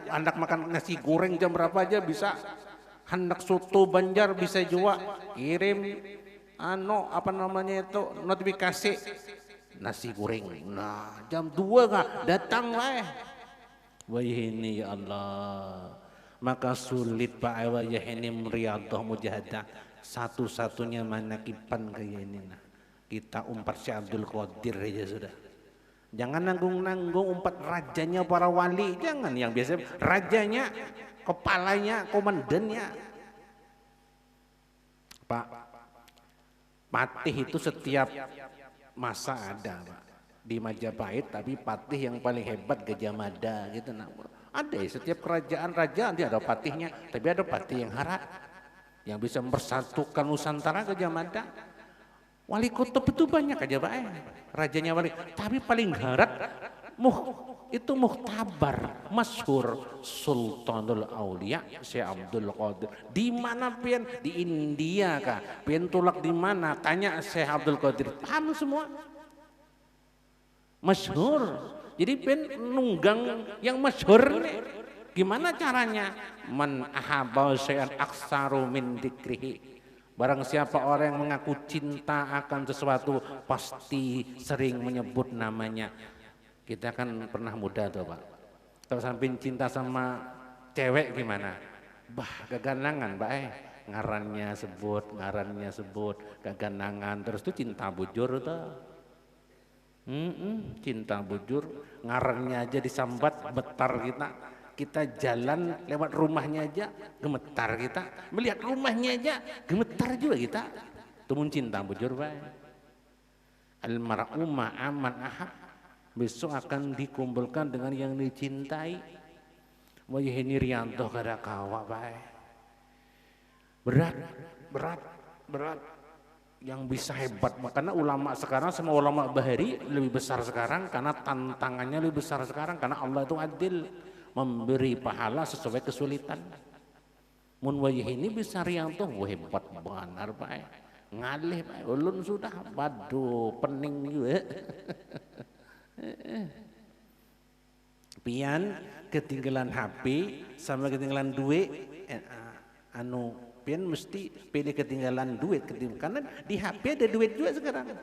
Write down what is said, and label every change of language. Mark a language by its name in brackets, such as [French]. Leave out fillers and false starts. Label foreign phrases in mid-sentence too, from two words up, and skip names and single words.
[Indonesian] Hendak makan nasi goreng jam berapa aja bisa. Hendak soto Banjar bisa juga kirim. Apa namanya itu notifikasi nasi goreng. Nah jam 2 kah datang lah. Wah ini [Arabic] يا الله. [Indonesian] Maka sulit Pak wah ini [Arabic] رياضة مجاهدة. [Indonesian] Satu-satunya manakiban kayak ini. Nah. Kita umpat Syekh Abdul Qadir aja sudah. Jangan nanggung-nanggung umpat rajanya para wali. Jangan yang biasa rajanya, kepalanya, komandannya. Pak. Patih itu setiap masa ada Pak. Di Majapahit, tapi patih yang paling hebat Gajah Mada gitu. Nah, ada ya, setiap kerajaan raja nanti ada patihnya, tapi ada patih yang hara yang bisa mempersatukan Nusantara. Gajah Mada. Wali kutub itu banyak aja Pak. Rajanya wali, tapi paling harat itu Muhtabar, masyhur Sultanul Aulia Syekh Abdul Qadir. [Banjar] Di mana pian? Di India kah? Pian tulak di mana? [Indonesian] Tanya Syekh Abdul Qadir. Paham semua. Masyhur. [Banjar] Jadi pian nunggang yang masyhur nih. [Indonesian] Gimana caranya? [Arabic] من أحب شيئا أكثر من ذكره. [Indonesian] Barang siapa orang yang mengaku cinta akan sesuatu pasti sering menyebut namanya. Kita kan pernah muda tuh Pak. Kalau sampai cinta sama cewek gimana? [Banjar] Bah keganangan Pak ngarannya sebut, keganangan terus tuh cinta bujur tuh. Cinta bujur, ngarannya aja disambat betar kita. [Indonesian] Kita jalan lewat rumahnya aja gemetar kita. Melihat rumahnya aja gemetar juga kita. [Banjar] Tumun cinta bujur Pak. [Arabic] المرء مع من أحب. [Indonesian] Besok akan dikumpulkan dengan yang dicintai. [Banjar] Wajah ini riantoh kada kawa bae. [Indonesian] Berat. Yang bisa hebat. Karena ulama sekarang sama ulama bahari lebih besar sekarang. Karena tantangannya lebih besar sekarang. Karena Allah itu adil. Memberi pahala sesuai kesulitan. [Banjar] Mun wajah ini bisa riantoh. Wah hebat benar bae. Ngalih bae. Ulun sudah. [Indonesian] Waduh pening juga. Pian ketinggalan HP sama ketinggalan duit pian mesti pilih ketinggalan duit karena di HP ada duit juga sekarang.